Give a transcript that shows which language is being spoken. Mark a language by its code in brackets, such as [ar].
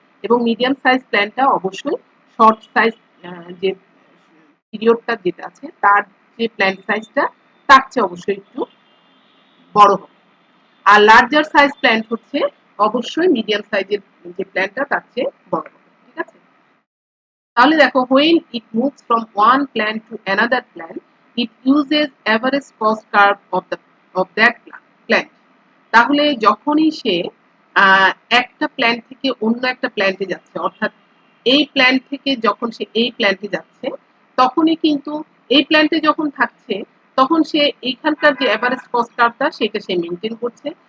[bn] এবং medium size প্ল্যানটা অবশ্যই শর্ট সাইজ যে পিরিয়ডটা যেটা আছে তার যে প্ল্যান সাইজটা তার চেয়ে অবশ্যই একটু বড় হবে। আর লার্জার সাইজ প্ল্যান্ট হচ্ছে অবশ্যই মিডিয়াম সাইজের যে প্ল্যান্টটা তার চেয়ে বড় হবে, ঠিক আছে। তাহলে দেখো [en] when it moves from one plant to another plant, it uses average cost curve of that plant. [bn] তাহলে যখনই সে একটা প্ল্যান্ট থেকে অন্য একটা প্ল্যান্টে যাচ্ছে, অর্থাৎ এই প্ল্যান্ট থেকে যখন সে এই প্ল্যান্টে যাচ্ছে, তখনই কিন্তু এই প্ল্যান্টে যখন থাকছে তখন সে এইখানকার যে অ্যাভারেজ কস্ট কার্ভটা সেটা সে মেনটেন করছে।